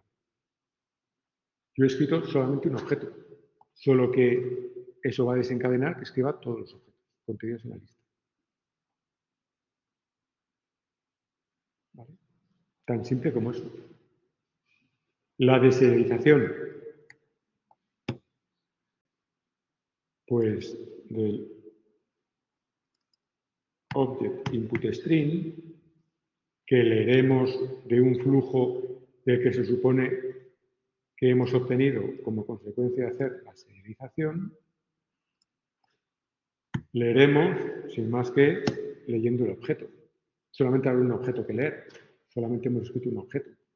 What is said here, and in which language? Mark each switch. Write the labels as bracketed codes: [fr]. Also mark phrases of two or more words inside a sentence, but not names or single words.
[es] Yo he escrito solamente un objeto, solo que eso va a desencadenar que escriba todos los objetos contenidos en la lista. ¿Vale? Tan simple como eso. La deserialización, pues del [en] object input string, [es] que leeremos de un flujo del que se supone que hemos obtenido como consecuencia de hacer la serialización, leeremos sin más que leyendo el objeto. Solamente hay un objeto que leer, solamente hemos escrito un objeto.